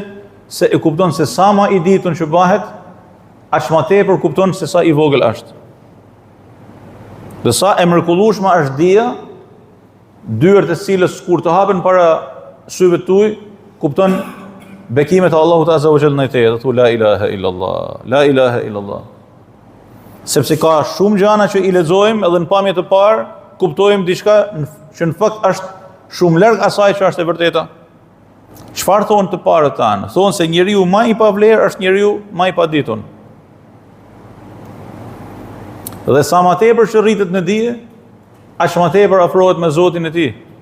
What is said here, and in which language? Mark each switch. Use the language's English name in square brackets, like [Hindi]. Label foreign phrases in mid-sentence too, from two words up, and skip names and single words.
[Albanian] Se e kupton se sa ma i ditun që bëhet, aq ma tepër kupton se sa i vogël është. Dhe sa e mrekullueshme është dija, dyert e cilës kur të hapen para syve tuaj, kupton bekimet e Allahut [Arabic] عز وجل [Albanian] në te, dhe thu [Arabic] لا إله إلا الله، لا إله إلا الله. [Albanian] Sepse ka shumë gjëra që i lexojmë edhe në pamje të parë, kuptojmë diçka që në fakt është shumë larg asaj që është e vërteta. Çfarë thonë të parët tanë? Thonë se njeriu më i pavlerë është njeriu më i paditur. Dhe sa më tepër që rritet në dije, aq më tepër afrohet me Zotin e tij.